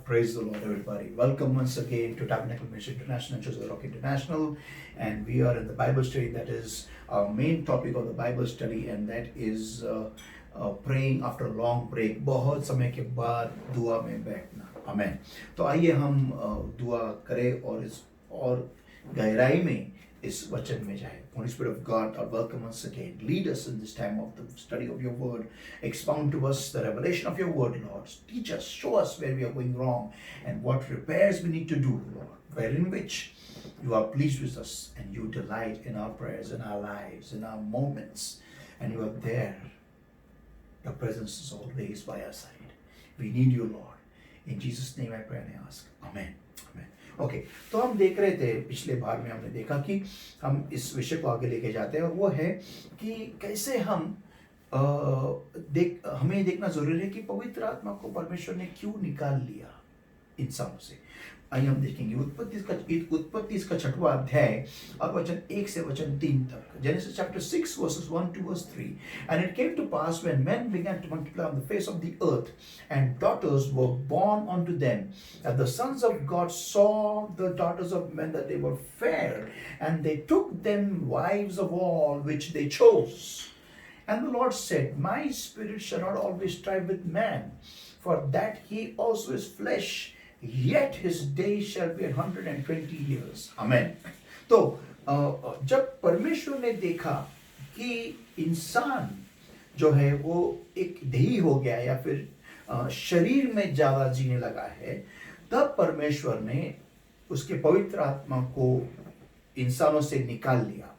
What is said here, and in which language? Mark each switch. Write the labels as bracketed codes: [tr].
[en] Praise the Lord, everybody. Welcome once again to Tabernacle Ministry International, Church of the Rock International. And we are in the Bible study. That is our main topic of the Bible study, and that is praying after a long break. [hi] बहुत समय के बाद दुआ में बैठना. [en] Amen. [hi] तो आइए हम दुआ करें और इस और गहराई में इस वचन में जाए. [en] Holy Spirit of God, I welcome once again. Lead us in this time of the study of your word. Expound to us the revelation of your word, Lord. Teach us, show us where we are going wrong and what repairs we need to do, Lord. Wherein which you are pleased with us and you delight in our prayers, in our lives, in our moments. And you are there. Your presence is always by our side. We need you, Lord. In Jesus' name I pray and I ask. Amen. Amen. [hi] Okay तो हम देख रहे थे पिछले बार में हमने देखा कि हम इस विषय को आगे लेके जाते हैं और वो है कि कैसे हम हमें देखना जरूरी है कि पवित्र आत्मा को परमेश्वर ने क्यों निकाल लिया इंसानों से. आइए हम देखेंगे उत्पत्ति इसका 6वां अध्याय और वचन 1 से वचन 3 तक. [en] Genesis chapter 6 verses 1 to verse 3. And it came to pass when men began to multiply on the face of the earth and daughters were born unto them, that the sons of God saw the daughters of men that they were fair, and they took them wives of all which they chose. And the Lord said, My spirit shall not always strive with man, for that he also is flesh, yet his days shall be 120 years. Amen. [hi] तो जब परमेश्वर ने देखा कि इंसान जो है वो एक देही हो गया या फिर शरीर में ज्यादा जीने लगा है, तब परमेश्वर ने उसके पवित्र आत्मा को इंसानों से निकाल लिया.